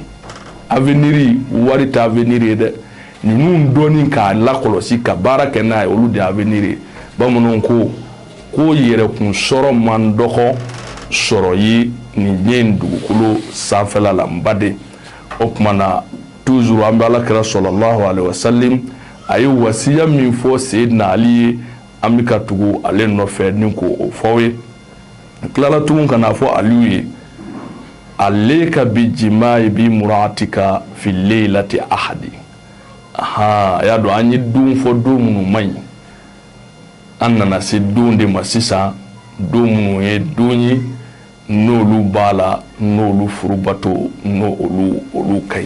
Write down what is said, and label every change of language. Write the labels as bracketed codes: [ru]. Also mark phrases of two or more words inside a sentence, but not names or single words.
[bm] Avenir wari tɛ avenir ye dɛ. Ninnu dɔɔni k'a lakɔlɔsi ka baara kɛ n'a ye olu de avenir ye. Bamananw ko yɛrɛkun sɔrɔ man dɔgɔ sɔrɔ ye nin ɲɛ in dugukolo sanfɛla la n baden. O tuma na toujours an bɛ Alakira [ar] صلى الله عليه وسلم [bm] a ye wasiya min fɔ Seydina Ali ye an bɛ ka tugu ale nɔfɛ ni ko o fɔ ye. Tilala tugun kana fɔ Aliyu ye [ar] عليك ب جماع ب امرأتك في ليلة الأحد. [bm] A y'a dɔn an ye don fɔ don minnu man ɲi an nana se don de ma sisan don minnu ye don ye n'olu b'a la n'olu furubato n'olu ka ɲi.